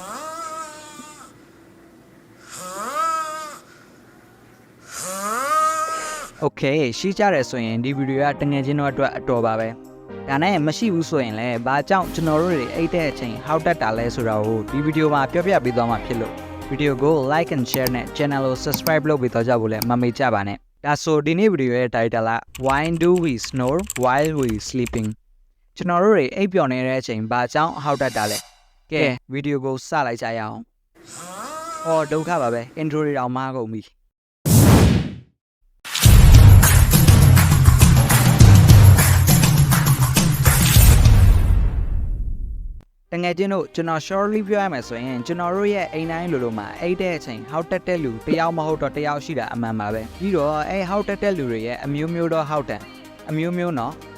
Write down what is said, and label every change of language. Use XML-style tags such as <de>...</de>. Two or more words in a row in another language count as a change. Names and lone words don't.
<my>Okay ရှိကြတယ်ဆိုရင်ဒီဗီဒီယိုကတငယ်ချင်းတို့အတွက်အတော်ပါပဲဒါနဲ့မရှိဘူးဆိုရင်လည်းဘာကြောင့်ကျွန်တော်တို့တွေ အဲ့တဲ့အချိန်ဟောက်တက်တာလဲဆိုတာကိုဒီဗီဒီယိုမှာပြောပြပေးသွားမှာဖြစ်လို့ဗီဒီယိုကို</my> <en>like and share</en> <my>နဲ့ channel ကို subscribe လုပ်ပေးတော့ကြဖို့လည်းမမေ့ကြပါနဲ့ဒါဆိုဒီနေ့ဗီဒီယိုရဲ့ title က</my> <en>Why do we snore while we sleeping</en> <my>ကျွန်တော်တို့တွေအိပ်ပျော်နေတဲ့အချိန်ဘာကြောင့်ဟောက်တက်တာလဲကဲဗီဒီယိုကိုစလိုက်ကြရအောင်ဟောဒုက္ခပါပဲ intro တွေတောင်မှားကုန်ပြီ တငယ်ချင်းတို့ကျွန်တော် shortly ပြောရမယ်ဆိုရင်ကျွန်တော်တို့ရဲ့အိမ်တိုင်းလိုမှာအိတ်တဲ့အချိန်ဟောက်တက်တဲ့လူတယောက်မဟုတ်တော့တယောက်ရှိတာအမှန်ပါပဲပြီးတော့ဟောက်တက်တဲ့လူတွေရဲ့အမျိုးမျိုးတော့ဟောက်တန်အမျိုးမျိုးနော်</my>